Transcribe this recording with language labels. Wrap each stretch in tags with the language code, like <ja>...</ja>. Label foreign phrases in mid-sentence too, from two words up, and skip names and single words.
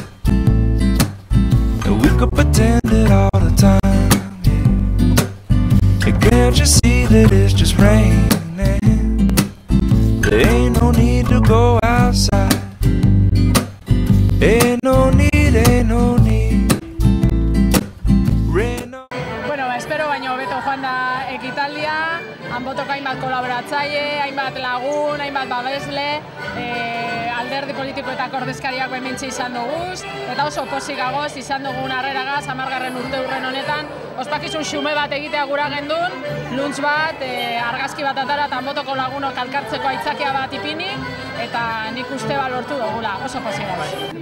<en>And we could pretend it all the time, yeah. And can't you see that it's just raining? There ain't no need to go outside. Ain't no need, ain't no need. Rain on.</en> <eu>Bueno, espero baino hobeto joan da ekitaldia, Anbotoko hainbat kolaboratzaile, hainbat lagun, hainbat babesle, alderdi politikoetako ordezkariak hementxe izan duguz, eta oso pozik gagoz izan dugun harreragaz, 10. urteurren honetan, ospakizun xume bat egitea gura gendun, luntz bat, argazki bat atara eta Anbotoko lagunok elkartzeko aitzakia bat ipini, eta nik uste lortu dugula, oso pozik gagoz.</eu>